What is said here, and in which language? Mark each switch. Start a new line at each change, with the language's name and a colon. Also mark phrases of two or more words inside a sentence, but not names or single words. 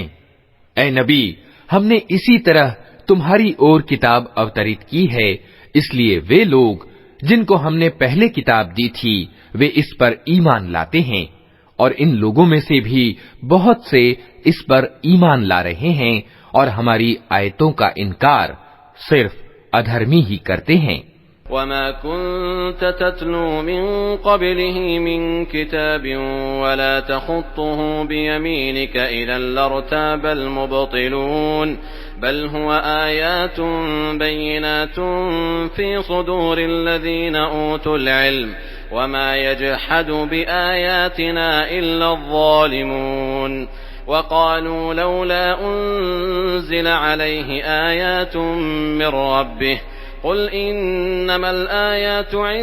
Hindi: ऐ नबी, हमने इसी तरह तुम्हारी ओर किताब अवतरित की है, इसलिए वे लोग जिनको हमने पहले किताब दी थी वे इस पर ईमान लाते हैं, और इन लोगों में से भी बहुत से इस पर ईमान ला रहे हैं और हमारी आयतों का इनकार सिर्फ अधर्मी ही करते हैं।
Arabic: وما كنت تتلو من قبله من كتاب ولا تخطه بيمينك إذا لارتاب المبطلون بل هو آيات بينات في صدور الذين أوتوا العلم وما يجحد بآياتنا إلا الظالمون وقالوا لولا أنزل عليه آيات من ربه قل إنما الآيات